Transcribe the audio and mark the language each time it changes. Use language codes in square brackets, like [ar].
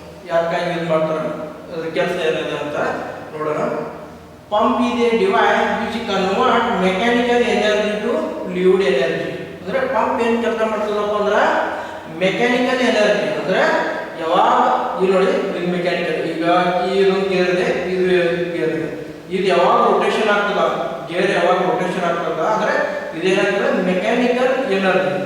[kn] ಯಾಕಾಗಿ ಯೂಸ್ ಮಾಡ್ತಾರೆ, ಅದ್ರ ಕೆಲಸ ಏನಿದೆ ಅಂತ ನೋಡೋಣ. [en] Pump is a device which convert mechanical energy to fluid energy. [kn] ಅಂದ್ರೆ ಪಂಪ್ ಏನ್ ಕೆಲಸ ಮಾಡ್ತದಪ್ಪ ಅಂದ್ರೆ ಮೆಕ್ಯಾನಿಕಲ್ ಎನರ್ಜಿ, ಅಂದ್ರೆ ಯಾವಾಗ ಇಲ್ಲಿ ನೋಡಿ ಇದು ಮೆಕ್ಯಾನಿಕಲ್, ಈಗ ಇದು ಗೇರ್ ಇದೆ, ಇದು ಗೇರ್ ಇದೆ, ಇದು ಯಾವಾಗ ರೊಟೇಷನ್ ಆಗ್ತದ, ಗೇರ್ ಯಾವಾಗ ರೊಟೇಷನ್ ಆಗ್ತದ ಅಂದ್ರೆ ಇದೇನಾಗ್ತದೆ ಮೆಕ್ಯಾನಿಕಲ್ ಎನರ್ಜಿ.